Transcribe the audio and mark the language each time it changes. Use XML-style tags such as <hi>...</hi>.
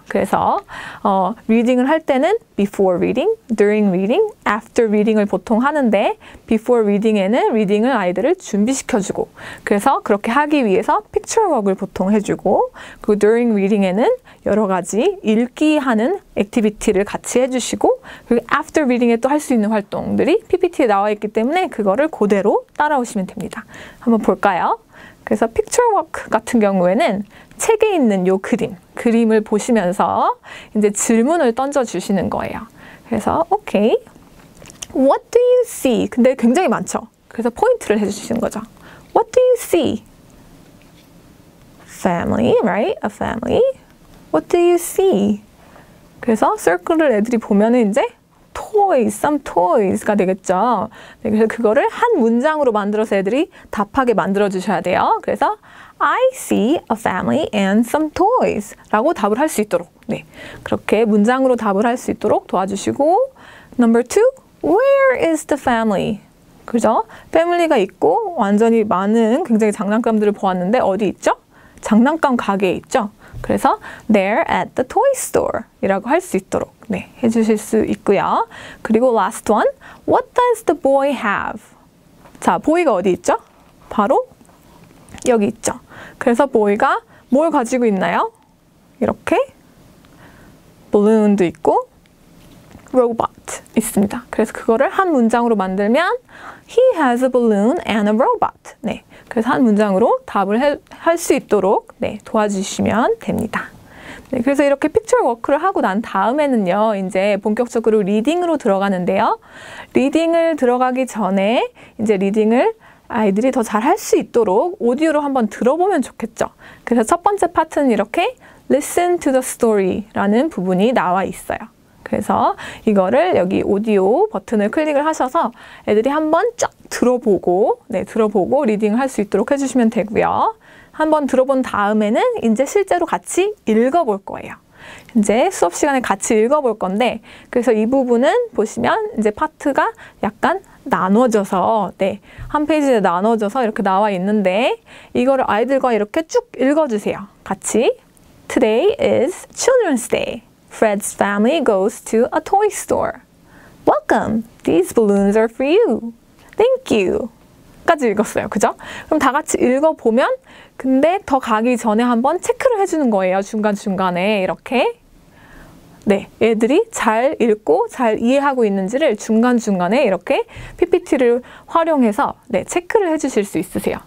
<ko>그래서 리딩을 할 때는</ko> <en>before reading, during reading, after reading</en> <ko>을 보통 하는데 before reading에는 리딩을 아이들을 준비시켜주고 그래서 그렇게 하기 위해서 picture work을 보통 해주고 그리고 during reading에는 여러 가지 읽기 하는 액티비티를 같이 해주시고 그리고 after reading에 또 할 수 있는 활동들이 PPT에 나와 있기 때문에 그거를 그대로 따라오시면 됩니다. 한번 볼까요? 그래서 picture work 같은 경우에는 책에 있는 요 그림을 보시면서 이제 질문을 던져주시는 거예요. 그래서</ko> <en>okay, what do you see?</en> <ko>근데 굉장히 많죠. 그래서 포인트를 해주시는 거죠.</ko> <en>What do you see? Family, right? A family. What do you see?</en> <ko>그래서 circle을 애들이 보면은 이제</ko> <en>toys, some toys</en> <ko>가 되겠죠. 네, 그래서 그거를 한 문장으로 만들어서 애들이 답하게 만들어 주셔야 돼요. 그래서</ko> <en>I see a family and some toys</en> <ko>라고 답을 할 수 있도록 네, 그렇게 문장으로 답을 할 수 있도록 도와주시고</ko> <en>Number 2, where is the family?</en> <ko>그죠? 패밀리가 있고 완전히 많은 굉장히 장난감들을 보았는데 어디 있죠? 장난감 가게에 있죠? 그래서</ko> <en>they're at the toy store</en> <ko>이라고 할 수 있도록 네, 해주실 수 있고요. 그리고</ko> <en>last one, what does the boy have?</en> <ko>자, boy가 어디 있죠? 바로 여기 있죠. 그래서 boy가 뭘 가지고 있나요? 이렇게 balloon도 있고 robot 있습니다. 그래서 그거를 한 문장으로 만들면</ko> <en>He has a balloon and a robot.</en> <ko>네, 그래서 한 문장으로 답을 할 수 있도록 네, 도와주시면 됩니다. 네, 그래서 이렇게 픽처 워크를 하고 난 다음에는요, 이제 본격적으로 리딩으로 들어가는데요. 리딩을 들어가기 전에 이제 리딩을 아이들이 더 잘 할 수 있도록 오디오로 한번 들어보면 좋겠죠. 그래서 첫 번째 파트는 이렇게 Listen to the story라는 부분이 나와 있어요. 그래서 이거를 여기 오디오 버튼을 클릭을 하셔서 애들이 한번 쫙 들어보고, 네, 들어보고 리딩을 할 수 있도록 해주시면 되고요. 한번 들어본 다음에는 이제 실제로 같이 읽어볼 거예요. 이제 수업 시간에 같이 읽어볼 건데, 그래서 이 부분은 보시면 이제 파트가 약간 나눠져서, 네, 한 페이지에 나눠져서 이렇게 나와 있는데, 이거를 아이들과 이렇게 쭉 읽어주세요. 같이.</ko> <en>Today is Children's Day. Fred's family goes to a toy store. Welcome. These balloons are for you. Thank you.</en> <ko>까지 읽었어요. 그죠? 그럼 다 같이 읽어보면, 근데 더 가기 전에 한번 체크를 해주는 거예요. 중간중간에 이렇게. 네, 애들이 잘 읽고 잘 이해하고 있는지를 중간중간에 이렇게 PPT를 활용해서 네, 체크를 해주실 수 있으세요.</ko>